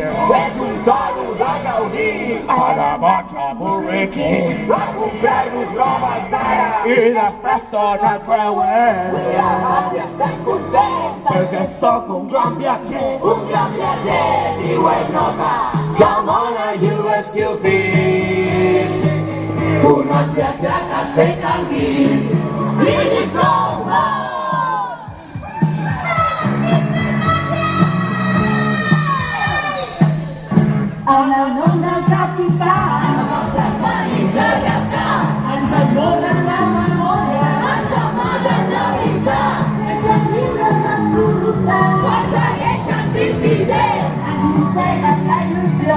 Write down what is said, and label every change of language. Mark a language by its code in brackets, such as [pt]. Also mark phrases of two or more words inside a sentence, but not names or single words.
[ca] És un toro de Gaudí. ara vaig a Burger King A comprar-vos roba cara. i després torna a creuer, I estem contents. perquè sóc un gran viatger. Un gran viatger diu el nota. [en] Come on, are you stupid? [ca] Tu no has viatjat, has fet el guir. [en] It is over. [ca] En el nom del capità. Els nostres panis de raça ens esborren la memòria, ens amaguen la veritat. Deixen lliures els corruptes, persegueixen dissidents, ens mosseguen la il·lusió,